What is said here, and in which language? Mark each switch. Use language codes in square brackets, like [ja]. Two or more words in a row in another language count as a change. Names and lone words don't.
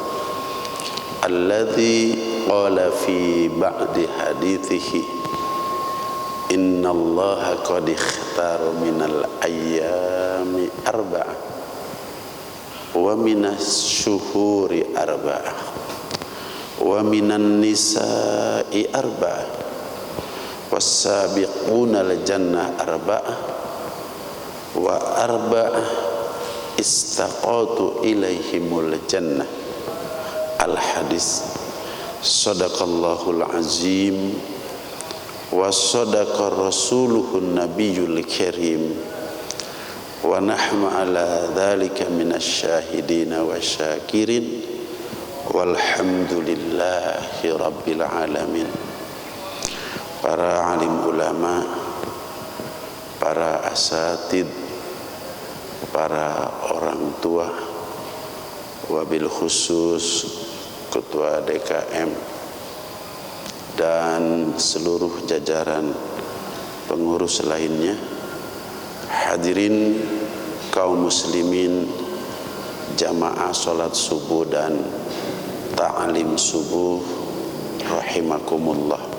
[ar] الذي قال في بعض حديثه إن الله قد اختار من الأيام أربعة ومن الشهور أربعة ومن النساء أربعة والسابقون الجنة أربعة وأربعة اشتاقت إليهم الجنة. الحديث. صدق الله العظيم وصدق رسوله النبي الكريم ونحن على ذلك من الشاهدين وشاكرين والحمد لله رب العالمين. [id] Para alim ulama, para asatid, para orang tua, wabil khusus ketua DKM dan seluruh jajaran pengurus lainnya, hadirin kaum muslimin, jamaah salat subuh dan ta'lim subuh rahimakumullah.